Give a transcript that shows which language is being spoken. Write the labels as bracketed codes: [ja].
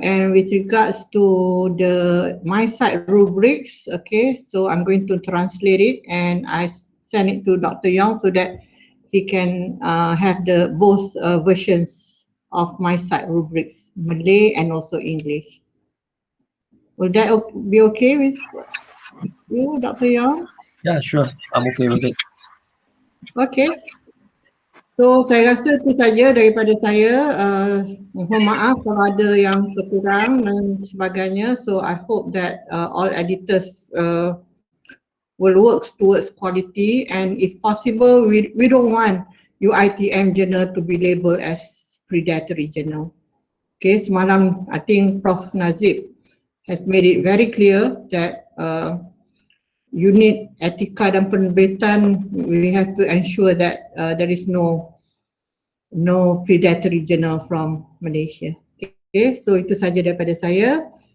[en] And with regards to the MyCite rubrics, okay, so I'm going to translate it and I send it to Dr. Yong so that he can have the both versions of MyCite rubrics, Malay and also English. Will that be okay with you, Dr. Yong? Yeah, sure. I'm okay with it. Okay. [ms] So saya rasa itu saja daripada saya. Mohon maaf kalau ada yang terkurang dan sebagainya. [en] So I hope that all editors will work towards quality, and if possible, we don't want UITM journal to be labelled as predatory journal. Okay, [ms] semalam [en] I think Prof Nazib has made it very clear that [ms] unit etika dan penerbitan, [en] we have to ensure that there is no predatory journal from Malaysia. [ms] Okay, so itu saja daripada saya.